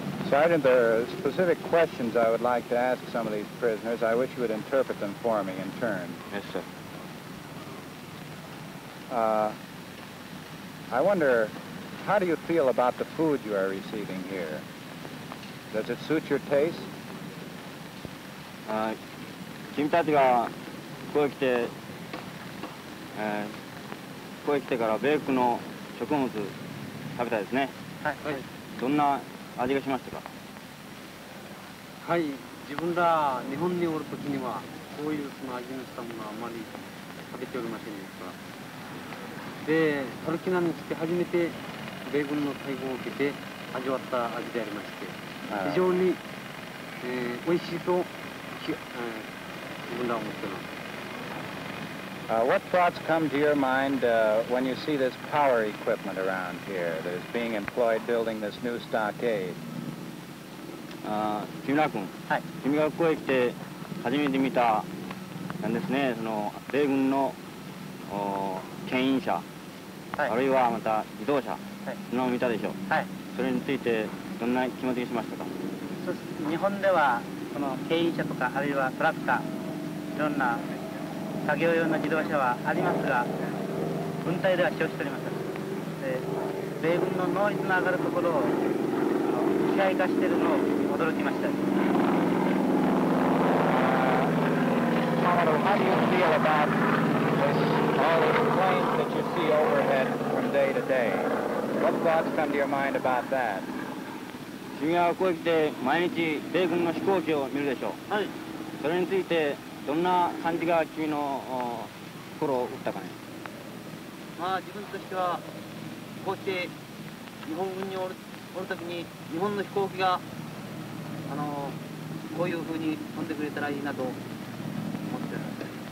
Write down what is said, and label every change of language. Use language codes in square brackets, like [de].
[en] Sergeant, there are specific questions I would like to ask some of these prisoners. I wish you would interpret them for me in turn. Yes, sir. I wonder, how do you feel about the food you are receiving here? Does it suit your taste? [ja] 君たちがここへ来て、ここへ来てから米国の食物食べたいですね。はい。どんな味がしましたか？はい、自分ら日本におるときにはこういうその味のしたものはあまり食べておりませんでした。で、タルキナに来て初めて米軍の待遇を受けて味わった味でありまして、非常に、美味しいと自分らは思っています。 [en] What thoughts come to your mind when you see this power equipment around here that is being employed building this new stockade? [ja] 木村君、はい、君がここへ来て初めて見たなんですね、その米軍の牽引車、はい、あるいはまた自動車、はい、そのを見たでしょう、はい、それについてどんな気持ちがしましたか？そうです。日本ではこの牽引車とかあるいはトラクター、いろんな作業用の自動車はありますが、軍隊では使用しておりません。で、米軍の能率の上がるところを機械化しているのを驚きました。 [en] How do you feel about all these planes that you see overhead from day to day? What thoughts come to your mind about that? [ja] 君はここへ来て毎日米軍の飛行機を見るでしょう。はい。それについてどんな感じが君の心を打ったかね？まあ自分としてはこうして日本軍におるおるときに日本の飛行機がこういうふうに飛んでくれたらいいなと思ってるんです。